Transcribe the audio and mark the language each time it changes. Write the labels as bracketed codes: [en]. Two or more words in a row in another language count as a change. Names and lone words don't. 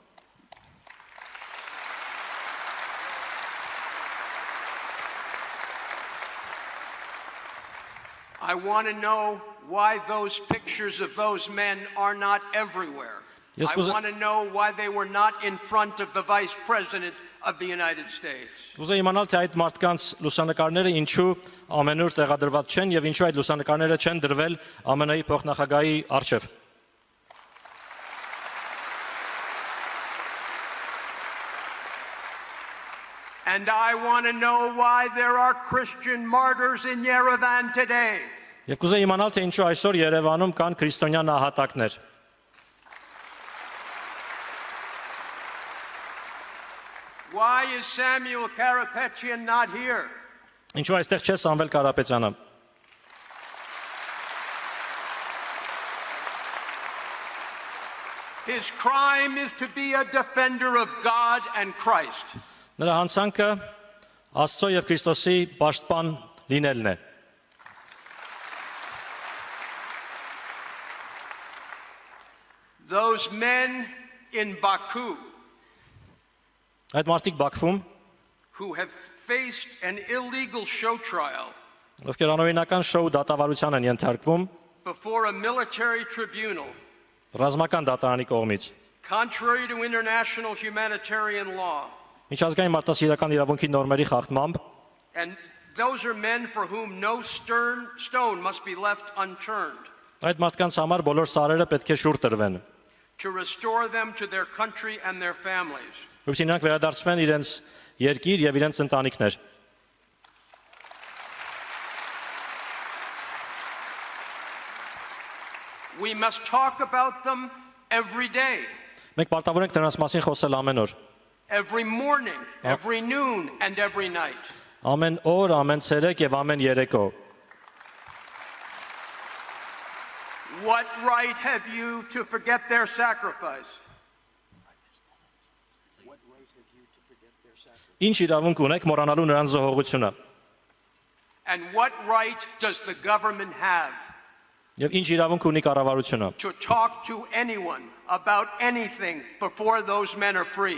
[en] I want to know why those pictures of those men are not everywhere. Yes, I want to know why they were not in front of the Vice President of the United States. [hy] Ուզում իմանալ, թե այդ մարդկանց լուսանկարները ինչու ամենուր տեղադրված չեն եւ ինչու այդ լուսանկարները չեն դրվել ԱՄՆ-ի փոխնախագահի առջև։ [en] And I want to know why there are Christian martyrs in Yerevan today. [hy] Եվ կուզեի իմանալ, թե ինչու այսօր Երևանում կան քրիստոնյա նահատակներ։ [en] Why is Samuel Karapetyan not here? [hy] Ինչու այստեղ չէ Սամվել Կարապետյանը։ [en] His crime is to be a defender of God and Christ. [hy] Նրա հանցանքը Աստծո եւ Քրիստոսի պաշտպան լինելն է։ [en] Those men in Baku [hy] Այդ մարդիկ Բաքվում, [en] who have faced an illegal show trial [hy] ովքեր անօրինական շոու դատավարության են ենթարկվում, [en] before a military tribunal [hy] ռազմական դատարանի կողմից։ [en] contrary to international humanitarian law. [hy] Միջազգային մարդասիրական իրավունքի նորմերի խախտմամբ [en] And those are men for whom no stone must be left unturned [hy] այդ մարդկանց համար բոլոր սարերը պետք է շուռ տրվեն, [en] to restore them to their country and their families. [hy] որպեսզի նրանք վերադարձվեն իրենց երկիր եւ իրենց ընտանիքներ։ [en] We must talk about them every day, [hy] Մենք պարտավոր ենք նրանց մասին խոսել ամեն օր, [en] every morning, every noon, and every night. [hy] ամեն օր, ամեն ցերեկ եւ ամեն երեկո։ [en] What right have you to forget their sacrifice? [hy] Ինչ իրավունք ունեք մոռանալու նրանց զոհողությունը։ [en] And what right does the government have [hy] Եվ ինչ իրավունք ունի կառավարությունը։ [en] to talk to anyone about anything before those men are free?